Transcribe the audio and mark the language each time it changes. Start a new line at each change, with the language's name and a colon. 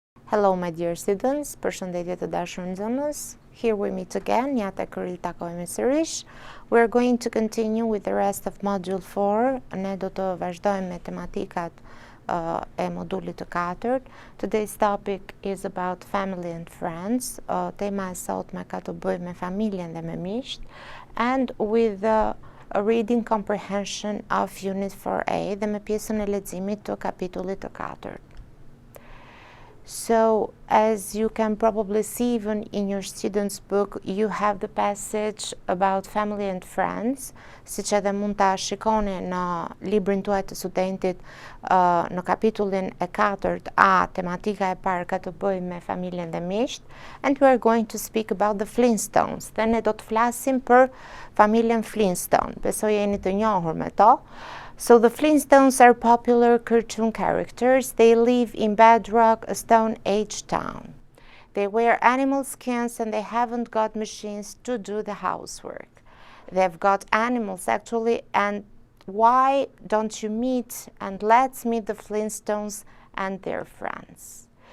English: Hello my dear students,
Albanian: përshëndetje të dashur nxënës.
English: Here we meet again,
Albanian: ja tek ril takohemi sërish.
English: We're going to continue with the rest of module 4.
Albanian: Ne do të vazhdojmë me tematikat e modulit të 4.
English: Today's topic is about family and friends.
Albanian: Tema e sotme ka të bëjë me familjen dhe me miqt,
English: and with a reading comprehension of Unit 4A
Albanian: dhe me pjesën e leximit të kapitullit të 4.
English: So, as you can probably see even in your student's book, you have the passage about family and friends,
Albanian: siç edhe mund ta shikoni në librin tuaj të studentit në kapitullin e 4A, tematika e parë ka të bëjë me familjen dhe miqt,
English: and we are going to speak about the Flintstones.
Albanian: Dhe ne do të flasim për familjen Flintstone. Besoj jeni të njohur me to.
English: So the Flintstones are popular cartoon characters. They live in Bedrock, a Stone Age town. They wear animal skins and they haven't got machines to do the housework. They've got animals actually, and why don't you meet and let's meet the Flintstones and their friends.